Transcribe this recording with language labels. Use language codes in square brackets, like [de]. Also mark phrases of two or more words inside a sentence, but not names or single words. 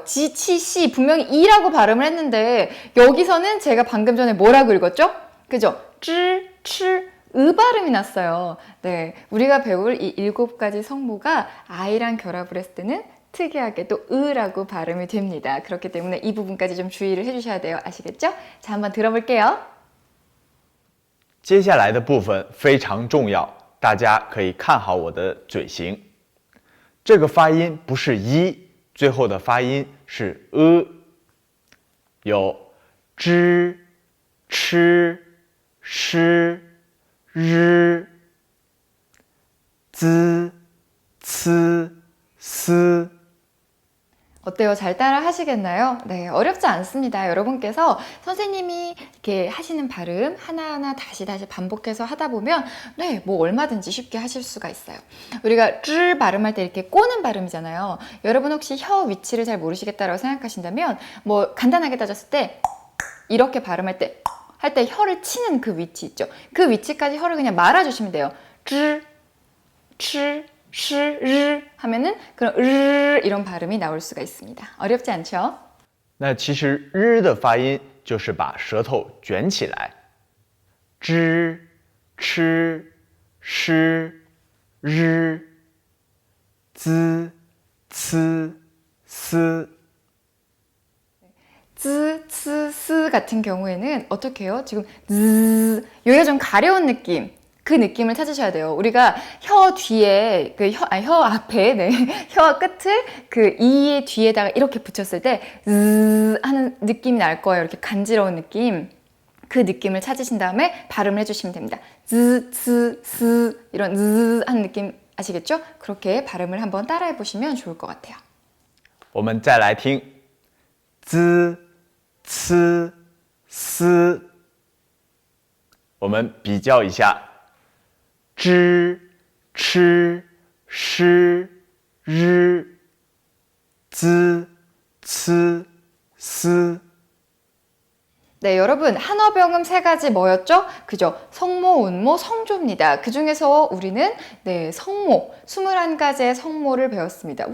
[ko] 지, 치, 시 분명히 이라고 발음을 했는데 여기서는 제가 방금 전에 뭐라고 읽었죠? 그죠? 쯔, 치, 으 발음이 났어요. 네, 우리가 배울 이 7가지 성모가 I랑 결합을 했을 때는 특이하게 또 으라고 발음이 됩니다. 그렇기 때문에 이 부분까지 좀 주의를 해주셔야 돼요. 아시겠죠? 자, 한번 들어볼게요. [zh] 接下来的部分非常重要，大家可以看好我的嘴型。这个发音不是一。 最后的发音是有 zh、ch、sh、r、z、c、s。 [ko] 어때요? 잘 따라 하시겠나요? 네, 어렵지 않습니다. 여러분께서 선생님이 이렇게 하시는 발음 하나하나 다시 반복해서 하다 보면 네, 뭐 얼마든지 쉽게 하실 수가 있어요. 우리가 쯔 발음할 때 이렇게 꼬는 발음이잖아요. 여러분 혹시 혀 위치를 잘 모르시겠다라고 생각하신다면 뭐 간단하게 따졌을 때 이렇게 발음할 때 할 때 혀를 치는 그 위치 있죠. 그 위치까지 혀를 그냥 말아주시면 돼요. 쯔, 치, 시, 르 하면은 그런 르 이런 발음이 나올 수가 있습니다. 어렵지 않죠? [zh] 那其实日的发音就是把舌头卷起来 ，zh、ch、sh、r、z、c、s。 [ko] 쯔, 츠, 스 같은 경우에는 어떻게 해요? 지금 즈 여기가 좀 가려운 느낌 그 느낌을 찾으셔야 돼요. 우리가 혀 뒤에 혀 앞에 혀 끝을 그 이의 뒤에다가 이렇게 붙였을 때 즈 하는 느낌이 날 거예요. 이렇게 간지러운 느낌. 그 느낌을 찾으신 다음에 발음을 해주시면 됩니다. 즈, 츠, 스 이런 즈 하는 느낌 아시겠죠? 그렇게 발음을 한번 따라해 보시면 좋을 것 같아요. [zh] 我们再来听 z、c、s。我们比较一下 zh、ch、sh、r、z、c、s。 [ko] 네, 여러분 한어병음 3가지 뭐였죠? 그죠? 성모, 운모, 성조입니다. 그 중에서 우리는 성모, 21가지의 성모를 배웠습니다.